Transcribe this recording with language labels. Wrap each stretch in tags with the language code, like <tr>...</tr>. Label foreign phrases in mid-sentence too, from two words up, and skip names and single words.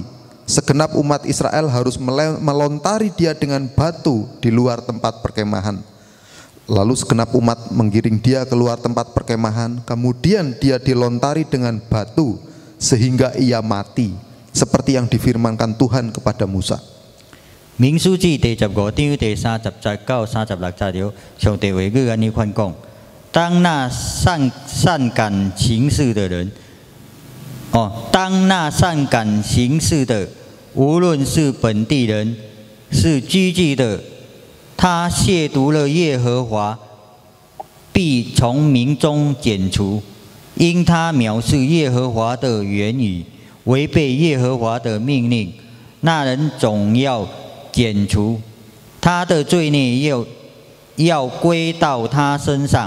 <id>Segenap umat Israel harus melontari dia dengan batu di luar tempat perkemahan. Lalu segenap umat menggiring dia keluar tempat perkemahan. Kemudian dia dilontari dengan batu sehingga ia mati, seperti yang difirmankan Tuhan kepada Musa.</id> <nan>民數記第15章第30節到36節了，上帝話語安尼款講：當那善感行事的人，當那善感行事的，無論是本地人，是居住的，他褻瀆了耶和華，必從民中剪除，因他藐視耶和華的言語，違背耶和華的命令，那人總要剪除，他的罪孽要歸到他身上。</nan>